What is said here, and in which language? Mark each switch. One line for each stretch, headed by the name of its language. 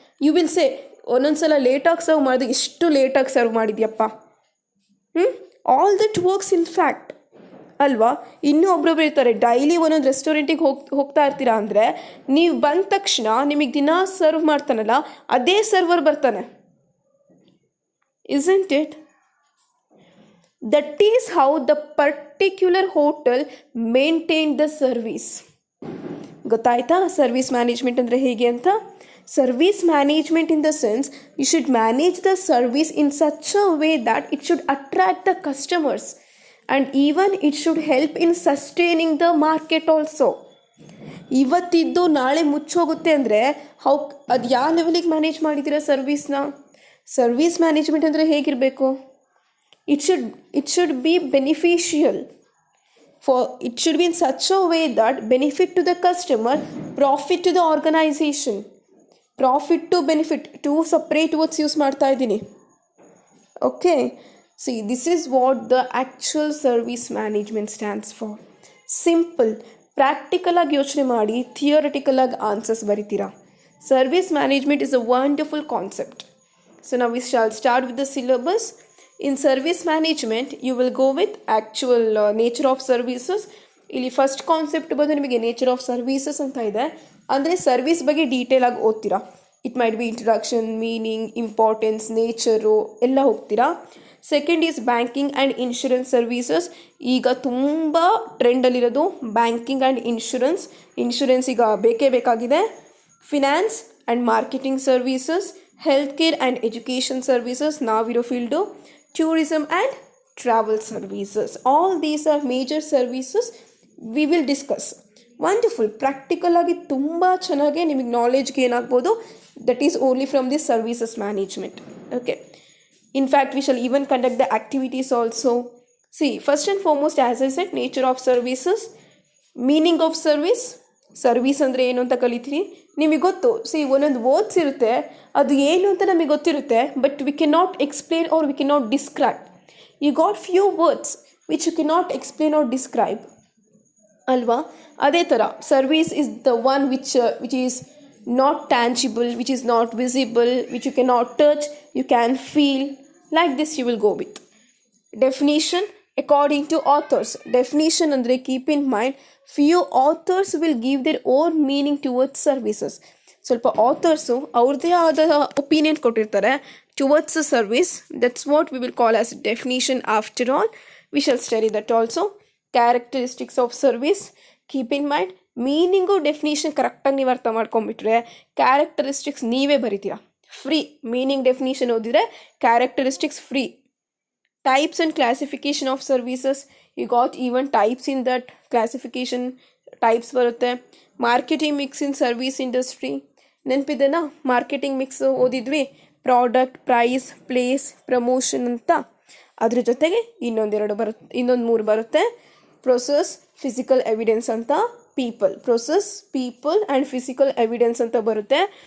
English: you will say,
Kannada: ಒಂದೊಂದು ಸಲ ಲೇಟಾಗಿ ಸರ್ವ್ ಮಾಡಿದಾಗ ಎಷ್ಟು ಲೇಟಾಗಿ serve ಮಾಡಿದ್ಯಪ್ಪ.
English: all that works in fact
Kannada: ಅಲ್ವಾ. ಇನ್ನೂ ಒಬ್ಬೊಬ್ರು ಇರ್ತಾರೆ, ಡೈಲಿ ಒಂದೊಂದು ರೆಸ್ಟೋರೆಂಟಿಗೆ ಹೋಗ್ತಾ ಇರ್ತೀರಾ ಅಂದರೆ ನೀವು ಬಂದ ತಕ್ಷಣ ನಿಮಗೆ ದಿನ ಸರ್ವ್ ಮಾಡ್ತಾನಲ್ಲ ಅದೇ ಸರ್ವರ್ ಬರ್ತಾನೆ.
English: isn't it? That is how the particular hotel maintained the service.
Kannada: ಗೊತ್ತಾಯ್ತಾ ಸರ್ವಿಸ್ ಮ್ಯಾನೇಜ್ಮೆಂಟ್ ಅಂದರೆ ಹೇಗೆ ಅಂತ?
English: Service management in the sense you should manage the service in such a way that it should attract the customers and even it should help in sustaining the market also.
Kannada: ಇವತ್ತಿದ್ದು ನಾಳೆ ಮುಚ್ಚೋಗುತ್ತೆ ಅಂದರೆ ಅದು ಯಾವ ಲೆವೆಲಿಗೆ manage ಮಾಡಿದ್ದೀರಾ ಸರ್ವಿಸ್ನ? Service management ಅಂದರೆ ಹೇಗಿರಬೇಕು?
English: it should be beneficial, it should be in such a way that benefit to the customer, profit to the organization. Profit to benefit, two separate words use
Kannada: ಮಾಡ್ತಾ ಇದ್ದೀನಿ.
English: Okay, see, this is what the actual service management stands for.
Kannada: Simple, practical ಆಗಿ ಯೋಚನೆ ಮಾಡಿ, theoretical ಆಗಿ answers ಬರಿತೀರಾ.
English: Service management is a wonderful concept. So now we shall start with the syllabus. In service management, you will go with actual nature of services.
Kannada: ಇಲ್ಲಿ first concept ಬಂದು ನಿಮಗೆ nature of services ಅಂತ ಇದೆ. ಅಂದರೆ service ಬಗ್ಗೆ detail ಆಗಿ ಓದ್ತೀರಾ.
English: it might be introduction, meaning, importance, nature
Kannada: ಎಲ್ಲ ಹೋಗ್ತೀರಾ.
English: Second is banking and insurance services.
Kannada: ಈಗ ತುಂಬ ಟ್ರೆಂಡಲ್ಲಿರೋದು
English: Banking and insurance.
Kannada: ಇನ್ಶೂರೆನ್ಸ್ ಈಗ ಬೇಕೇ ಬೇಕಾಗಿದೆ.
English: finance and marketing services, health care and education services
Kannada: ನಾವಿರೋ field,
English: tourism and travel services. All these are major services we will discuss. Wonderful.
Kannada: Practical ಆಗಿ ತುಂಬ ಚೆನ್ನಾಗಿ ನಿಮಗೆ ನಾಲೆಜ್ ಗೇನ್ ಆಗ್ಬೋದು.
English: That is only from the services management. Okay. In fact, we shall even conduct the activities also. See, first and foremost, as I said, nature of services, meaning of service.
Kannada: Service ಅಂದರೆ ಏನು ಅಂತ ಕಲಿತೀವಿ. ನಿಮಗೆ ಗೊತ್ತು, ಒಂದೊಂದು words ಇರುತ್ತೆ, ಅದು ಏನು ಅಂತ ನಮಗೆ ಗೊತ್ತಿರುತ್ತೆ,
English: But we can not explain or we can not describe. You got few words which you can not explain or describe
Kannada: ಅಲ್ವಾ. ಅದೇ ಥರ
English: Service is the one which is not tangible, which is not visible, which you can not touch, you can feel. Like this you will go with definition according to authors. Definition ಅಂದರೆ keep in mind, few authors will give their own meaning towards services.
Kannada: ಸ್ವಲ್ಪ authors ಅವ್ರದ್ದೇ ಆದ opinion ಕೊಟ್ಟಿರ್ತಾರೆ
English: towards the service. That's what we will call as definition. After all, we shall study that also. Characteristics of service, keep in mind.
Kannada: Meaning definition ಕರೆಕ್ಟಾಗಿ ನೀವು ಅರ್ಥ ಮಾಡ್ಕೊಂಡ್ಬಿಟ್ರೆ characteristics ನೀವೇ ಬರಿತೀರಾ. Free meaning definition ಓದಿದರೆ characteristics free.
English: Types and classification of services, you got even types in that classification.
Kannada: Types ಬರುತ್ತೆ. Marketing mix ಇನ್ service industry ನೆನಪಿದೆನಾ? Marketing mix ಓದಿದ್ವಿ, product, price, place, promotion ಅಂತ. ಅದ್ರ ಜೊತೆಗೆ ಇನ್ನೊಂದು 3 ಬರುತ್ತೆ. ಪ್ರೊಸೆಸ್, ಫಿಸಿಕಲ್ ಎವಿಡೆನ್ಸ್ ಅಂತ, people. Process, people and physical evidence ಅಂತ ಬರುತ್ತೆ.